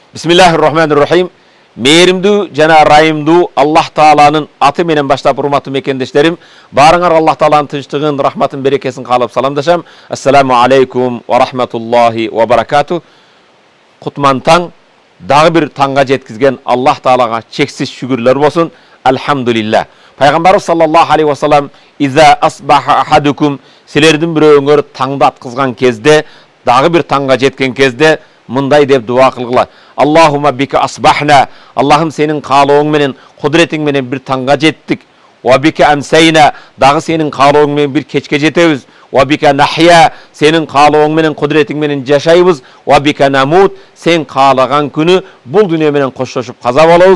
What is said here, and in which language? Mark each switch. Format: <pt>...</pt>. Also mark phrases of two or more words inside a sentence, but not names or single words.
<ar>Bismillahirrahmanirrahim.</ar> <ky>Meyrimdүү жана райымдуу Аллах Тааланын аты менен баштап урматтуу мекендештерим, барыңар Аллах Тааланын тынчтыгын, рахматын, берекесин каалап саламдашам.</ky> <ar>السلام عليكم ورحمة الله وبركاته.</ar> <ky>Кутман таң, дагы бир таңга жеткизген Аллах Таалага чексиз шүгүрлөр болсун.</ky> <ar>Алхамдулилlah. Пайгамбарыбыз صلى الله عليه وسلم "إذا أصبح أحدكم",</ar> <ky>силердин бирөөңөр таңды аткызган кезде, дагы бир таңга жеткен кезде мындай деп дуа кылгыла.</ky> <ar>اللهم بك أصبحنا.</ar> <ky>Аллахым сенин каалооң менен, кудретиң менен бир таңга жеттик.</ky> <ar>وبك أمسينا.</ar> <ky>Дагы сенин каалооң менен бир кечке жетебиз.</ky> <ar>وبك نحيا.</ar> <ky>Сенин каалооң менен, кудретиң менен жашайбыз.</ky> <ar>وبك نموت.</ar> <ky>Сен каалаган күнү бул дүйнө менен коштошуп каза болобуз.</ky>